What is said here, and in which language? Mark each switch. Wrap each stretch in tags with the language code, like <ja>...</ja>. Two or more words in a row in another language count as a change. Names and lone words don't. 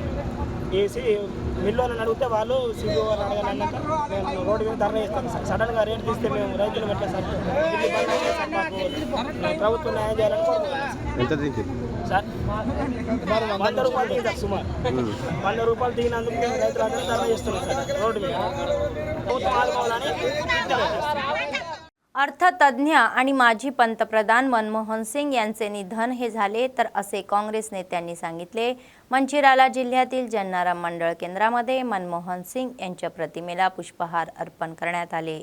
<te>వేసి మిల్లులను అడిగితే వాళ్ళు సిబిఓ అడగాలన్నాక మేము రోడ్డు మీద ధర వేస్తాం సార్. సడన్గా రేటు తీస్తే మేము రైతులు పెట్టాం సార్. మాకు ప్రభుత్వం న్యాయం చేయాలని కోరుకుంటున్నాం సార్. 100 రూపాయలు దిగింది సార్. సుమారు 100 రూపాయలు దిగినందుకు మేము రైతులు అందరూ ధర చేస్తున్నాం సార్ రోడ్డు మీద.</te> <mr>अर्थतज्ञ आणि माजी पंतप्रधान मनमोहन सिंग यांचे निधन हे झाले तर असे काँग्रेस नेत्यांनी सांगितले. मंचिराला जिल्ह्यातील जन्नाराम मंडळ केंद्रामध्ये मनमोहन सिंग यांच्या प्रतिमेला पुष्पहार अर्पण करण्यात आले.</mr>